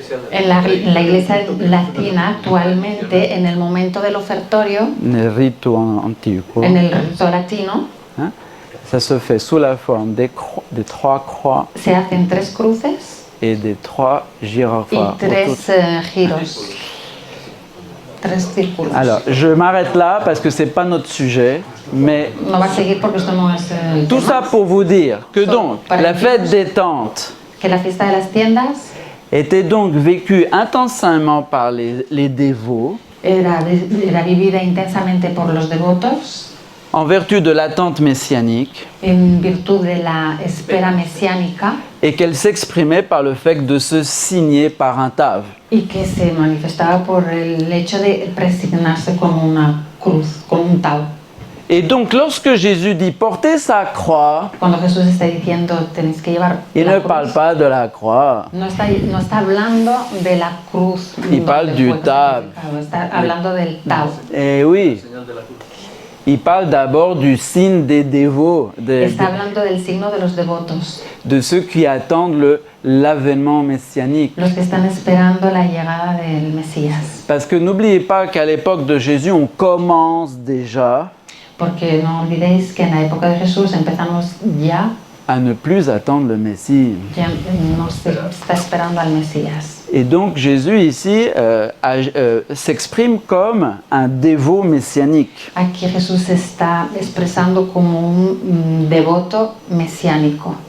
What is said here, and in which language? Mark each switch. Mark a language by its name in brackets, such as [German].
[Spanish] En la iglesia latina actualmente, en el momento del ofertorio, [Italian] nel rito antico, [Spanish] en el rito latino, [French] hein, ça se fait sous la forme des 3 croix [Spanish] se hacen 3 cruces [French] et des 3 [Spanish] y [French] girofales. [Spanish] 3 giros, 3 círculos. [French] Alors, je m'arrête là parce que c'est pas notre sujet, mais [Spanish] No va a seguir porque esto no es el [French] tout [Spanish] tema. [French] ça pour vous dire que donc la fête des tentes [Spanish] Que la fiesta de las tiendas [French] était donc vécue intensément par les dévots [Spanish] era vivida intensamente por los devotos [French] en vertu de l'attente messianique [Spanish] en virtud de la espera mesiánica [French] et qu'elle s'exprimait par le fait de se signer par un tave. [Spanish] y que se manifestaba por el hecho de presignarse con una cruz, con un tau. [French] Et donc lorsque Jésus dit portez sa croix, [Spanish] Cuando Jesús está diciendo tenéis que llevar [French] il [Spanish] la [French] ne [Spanish] cruz, [French] parle pas de la croix. [Spanish] no está hablando de la cruz. [French] Il parle [Spanish] donde [French] du [Spanish] fue [French] tab. [Spanish] crucificado, está hablando del tau. [French] Eh oui, il parle d'abord du signe des dévots, [Spanish] Está hablando del signo de los devotos, [French] de ceux qui attendent l'avènement messianique. [Spanish] los que están esperando la llegada del Mesías. [French] Parce que n'oubliez pas qu'à l'époque de Jésus, on commence déjà [Spanish] Porque no olvidéis que en la época de Jesús empezamos ya [French] à ne plus attendre le Messie. [Spanish] no se está esperando al Mesías. [French] Et donc Jésus ici s'exprime comme un dévot messianique. [Spanish] Aquí Jesús se está expresando como un devoto mesiánico.